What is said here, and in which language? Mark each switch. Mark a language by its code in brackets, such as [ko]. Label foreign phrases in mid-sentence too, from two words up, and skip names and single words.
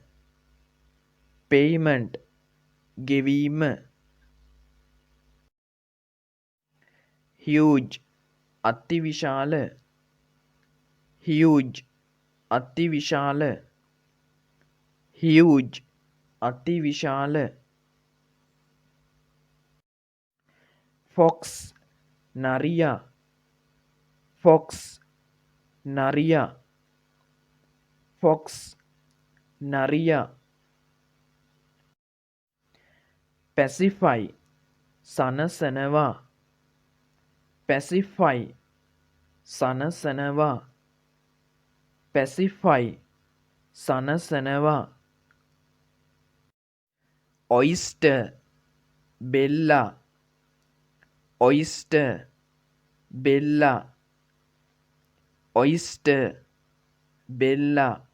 [en] payment ගෙවීම huge අතිවිශාල huge අතිවිශාල huge අතිවිශාල fox [si] නරියා fox නරියා fox නරියා [en] pacify සනසනවා pacify සනසනවා pacify සනසනවා oyster බෙල්ලා oyster බෙල්ලා oyster බෙල්ලා